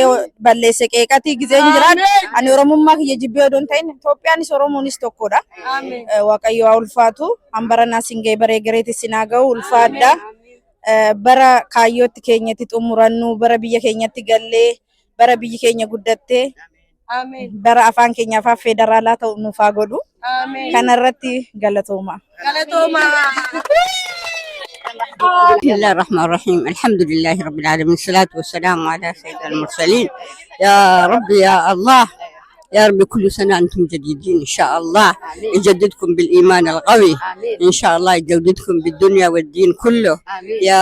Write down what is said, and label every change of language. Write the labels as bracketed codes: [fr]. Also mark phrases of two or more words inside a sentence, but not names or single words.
[om] balleesse qeeqati gizeen jiraan ani oromummaa kiyya jibbee odoon ta'in Itoophiyaanis oromoonis tokkodha waaqayyo haa ulfaatu hambaranaa singee baree gareetti sinaa ga'u ulfaadha bara kaayyootti keenyatti xumurannu bara biyya keenyatti gallee bara biyyi keenya guddattee bara afaan keenyaaf federaalaa ta'u nuuf haa godhu kanarratti galatooma. [ar] بسم الله الرحمن الرحيم الحمد لله رب العالمين الصلاة والسلام على سيد المرسلين يا رب يا الله يا رب كل سنة أنتم جديدين إن شاء الله يجددكم بالإيمان القوي إن شاء الله يجددكم بالدنيا والدين كله يا